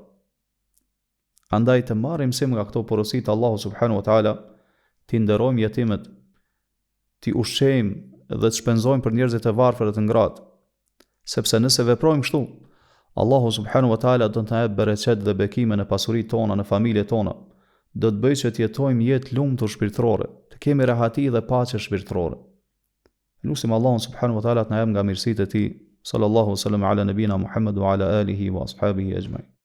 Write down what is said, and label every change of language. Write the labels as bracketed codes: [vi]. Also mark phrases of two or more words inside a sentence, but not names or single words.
[sq] Andaj të marrim sim nga këto porositë Allahu [ar] سبحانه وتعالى, [sq] ti nderojmë jetimët, ti ushqejmë dhe të shpenzojmë për njerëzit e varfër të ngratë, sepse nëse veprojmë kështu, Allahu [ar] سبحانه وتعالى [sq] do të na jap bereqet dhe bekime në pasuritë tona, në familjet tona. Do të bëjë që të jetojmë jetë lumtur shpirtërore, të kemi rahati dhe paqe shpirtërore. Lutim Allahun [ar] سبحانه وتعالى [sq] të na jap nga mirësitë e tij. [ar] صلى الله عليه وسلم على نبينا محمد وعلى آله وأصحابه أجمعين.